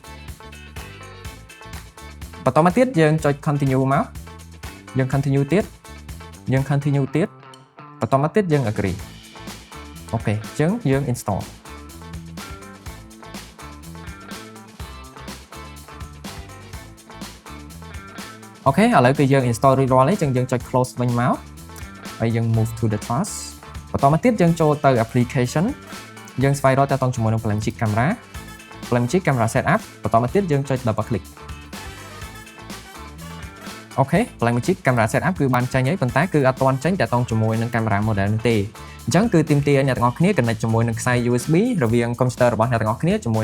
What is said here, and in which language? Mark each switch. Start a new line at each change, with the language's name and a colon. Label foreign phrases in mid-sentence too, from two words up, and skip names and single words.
Khmer: បន្តមកទៀតយើងចុច continue មកយើង continue ទៀតយើង continue ទៀតបន្តមកទៀតយើង agree អូខេអញ្ចឹងយើង install អូខេឥឡូវគឺយើង install រួចរាល់ហើយអញ្ចឹងយើងចុច close វិញមកហើយយើង
English: move to the task
Khmer: បន្តមកទៀតយើងចូលទៅ application យើងស្វែងរកតាក់ទងជាមួយនឹង Blackmagic Camera Setup បន្តមកទៀតយើងចុច
English: double click
Khmer: អូខេ Blackmagic Camera Setup គឺបានចេញហើយប៉ុន្តែគឺអត់ទាន់ចេញតាក់ទងជាមួយនឹង
English: camera model
Khmer: នោះទេអញ្ចឹងគឺទាមទារឲ្យអ្នកទាំងអស់គ្នា connect ជាមួយនឹងខ្សែ USB រវាង computer របស់អ្នកទាំងអស់គ្នាជាមួយ